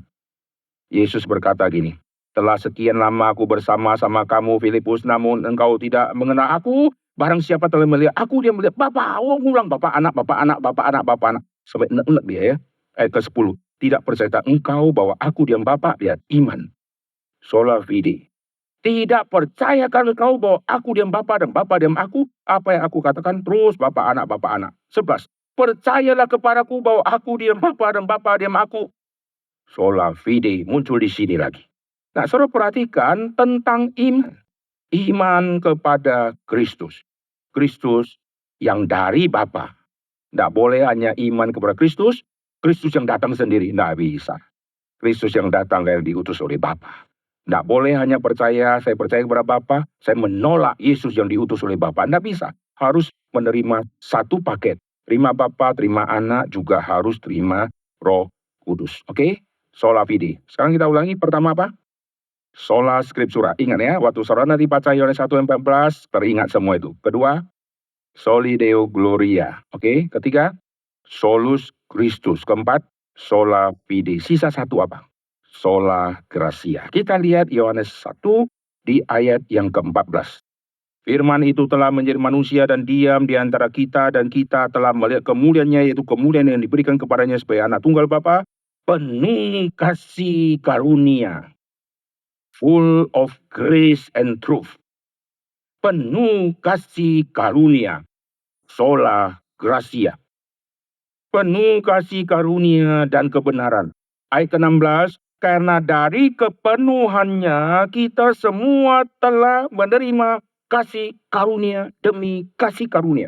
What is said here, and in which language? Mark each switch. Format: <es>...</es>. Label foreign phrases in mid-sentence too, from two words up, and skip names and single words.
<id>Yesus berkata gini. Telah sekian lama aku bersama-sama kamu, Filipus, namun engkau tidak mengenal aku. Barang siapa telah melihat aku, dia melihat Bapa. Oh, ngulang Bapa, Anak, Bapa, Anak, Bapa, Anak, Bapa, Anak. Sampai enak-enak dia ya. Ayat ke-10. Tidak percaya engkau bahwa aku diam Bapa, lihat iman.</id> <la>Sola fide.</la> <id>Tidak percayakan engkau bahwa aku diam Bapa dan Bapa diam aku. Apa yang aku katakan terus Bapa, Anak, Bapa, Anak. 11. Percayalah kepadaku bahwa aku diam Bapa dan Bapa diam aku.</id> <la>Sola fide</la> <id>muncul di sini lagi. Nah, saudara perhatikan tentang iman. Iman kepada Kristus. Kristus yang dari Bapa. Tidak boleh hanya iman kepada Kristus. Kristus yang datang sendiri. Tidak bisa. Kristus yang datang yang diutus oleh Bapa. Tidak boleh hanya percaya, saya percaya kepada Bapa, saya menolak Yesus yang diutus oleh Bapa. Tidak bisa. Harus menerima satu paket. Terima Bapa, terima Anak, juga harus terima Roh Kudus. Oke?</id> <la>Sola fide.</la> <id>Sekarang kita ulangi. Pertama apa?</id> <la>Sola scriptura.</la> <id>Ingat ya, waktu saudara nanti baca Yohanes 1:14, teringat semua itu. Kedua,</id> <la>soli deo gloria.</la> <id>Oke? Ketiga,</id> <la>solus Christus. Keempat, sola fide.</la> <id>Sisa satu apa?</id> <la>Sola gracia.</la> <id>Kita lihat Yohanes 1 di ayat yang ke-14. Firman itu telah menjadi manusia dan diam di antara kita, dan kita telah melihat kemuliaannya, yaitu kemuliaan yang diberikan kepadanya sebagai anak tunggal Bapa, penuh kasih karunia,</id> <en>full of grace and truth.</en> <id>Penuh kasih karunia,</id> <la>sola gracia.</la> <id>Penuh kasih karunia dan kebenaran. Ayat ke-16, karena dari kepenuhannya kita semua telah menerima kasih karunia demi kasih karunia.</id>